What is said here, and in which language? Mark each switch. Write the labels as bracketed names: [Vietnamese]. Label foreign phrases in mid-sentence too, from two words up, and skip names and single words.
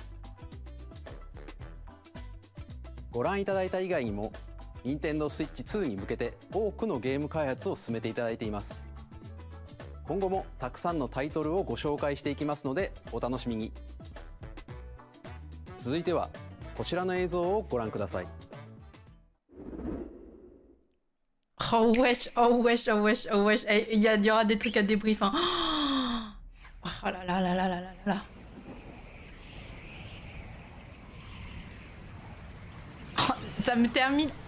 [Japanese] ご覧いただいた以外にも Nintendo Switch 2に向けて多くのゲーム開発を進めていただいています。今後もたくさんのタイトルをご紹介していきますのでお楽しみに。続いてはこちらの映像をご覧ください。 [French] Oh wesh, oh wesh, oh wesh, oh wesh. Il y aura des trucs à débrief. Hein. Oh là là là là là là là. Ça me termine.